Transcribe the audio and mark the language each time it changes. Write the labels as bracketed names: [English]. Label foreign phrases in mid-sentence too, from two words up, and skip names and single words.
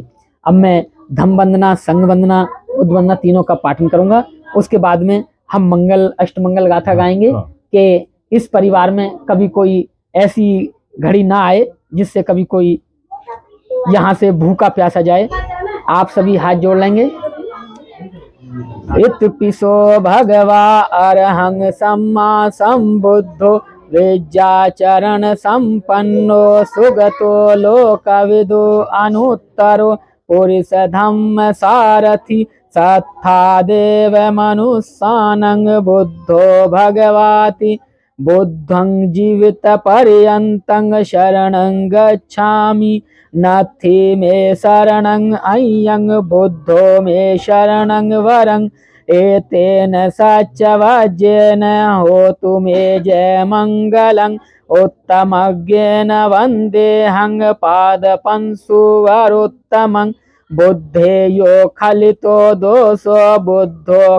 [Hindi] अब मैं धम वंदना, संग वंदना, उद्वंदना तीनों का पाठन करूंगा। उसके बाद में हम मंगल अष्टमंगल गाथा गाएंगे कि इस परिवार में कभी कोई ऐसी घड़ी ना आए जिससे कभी कोई यहाँ से भूखा प्यासा जाए। आप सभी हाथ जोड़ लेंगे। [Pali] इत्पिशो भगवा अरहं सम्मा संबुद्धो विद्याचरण संपन्नो सुगतो लोकविदो अनुत्तरो पुरुष धम्म सारथि सत्था देव मनुष्यानंग बुद्धो भगवाति बुद्धं जीवित पर्यन्तं शरणं गच्छामि नथि मे शरणं अय्यं बुद्धो मे शरणं वरं एतेन सच्चवज्येन होतु मे जय मंगलं उत्तमज्ञेन वन्देऽहं पादपंसुवरोत्तमं बुद्धेयो खलितो दोषो बुद्धो